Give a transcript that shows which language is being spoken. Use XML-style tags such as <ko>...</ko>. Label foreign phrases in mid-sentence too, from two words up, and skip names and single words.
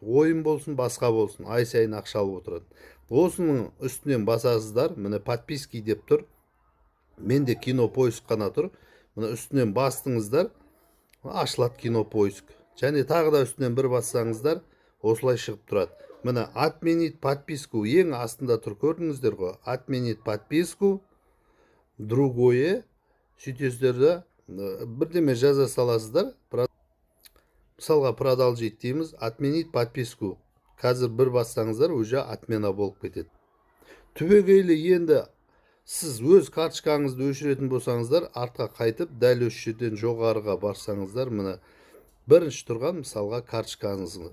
<kk>Ойын болсын, басқа болсын, ай сайын ақша алып отырады. Осының үстінен басасыздар, міне подписки деп тұр. Менде кино поиск қана тұр. Міне үстінен бастыңыздар, ашылады кино поиск. Және тағы да үстінен бір бассаңыздар, осылай шығып тұрады. Міне</kk> <ru>отменить подписку</ru> <kk>ең астында тұр, көрдіңіздер ғой.</kk> <ru>Отменить подписку, другое,</ru> <kk>сөйтесіздер бірдеме жаза саласыздар. Мысалға продолжить дейміз,</kk> <ru>отменить подписку.</ru> <kk>Қазір бір бассаңыздар,</kk> <ru>уже отмена</ru> <kk>болып кетеді. Түбегейлі енді сіз өз карточкаңызды өшіретін болсаңыздар, артқа қайтып, дәл осы жерден жоғарыға барсаңыздар, міне бірінші тұрған мысалға карточкаңызды.</kk>